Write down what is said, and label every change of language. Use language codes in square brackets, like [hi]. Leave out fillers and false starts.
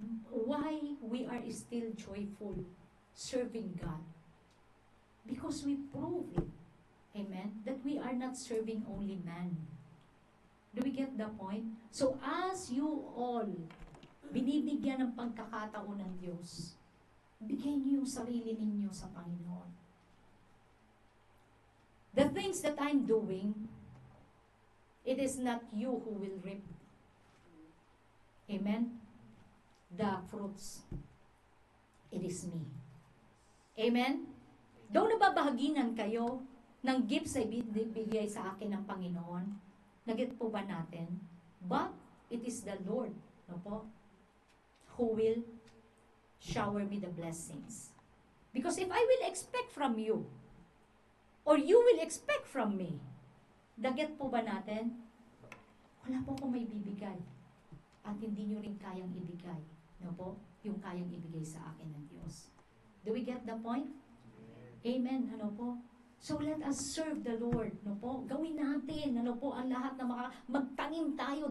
[en] Why we are still joyful serving God? Because we prove it. Amen? That we are not serving only man. Do we get the point? So as you all [tl] binibigyan ng pagkakataon ng Diyos, bigay niyo yung sarili ninyo sa Panginoon. [en] The things that I'm doing, it is not you who will reap. Amen? The fruits. It is me. Amen? [tl] Doon nababahaginan kayo ng gifts ay bigay sa akin ng Panginoon. Nagit po ba natin? [en] But it is the Lord, no po, who will shower me the blessings. Because if I will expect from you, or you will expect from me, [tl] dagat po ba natin? Wala po akong may bibigay. At hindi nyo rin kayang ibigay. No po? Yung kayang ibigay sa akin ng Diyos. [en] Do we get the point? Amen. Ano po? So let us serve the Lord. No po? [tl] Gawin natin. [en] Ano po? [tl] Ang lahat na magtanim tayo.